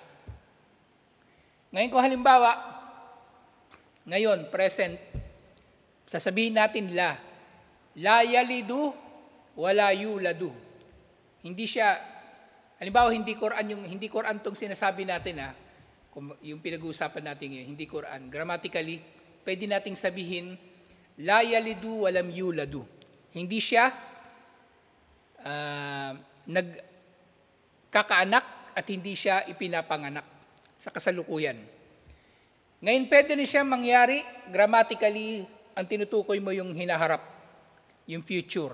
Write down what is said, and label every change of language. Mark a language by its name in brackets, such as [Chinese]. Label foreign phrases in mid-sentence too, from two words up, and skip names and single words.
[Filipino] Ngayon kung halimbawa, ngayon, present, sasabihin natin [Arabic] لا يلد ولا يولد. [Filipino] Hindi siya, halimbawa, hindi Quran tong sinasabi natin yung pinag-uusapan natin ngayon, hindi Quran. Grammatically, pwede nating sabihin, [Arabic] لا يلد ولم يولد. [Filipino] Hindi siya nagkakaanak at hindi siya ipinapanganak sa kasalukuyan. Ngayon, pwede rin siya mangyari, grammatically, ang tinutukoy mo yung hinaharap, yung future.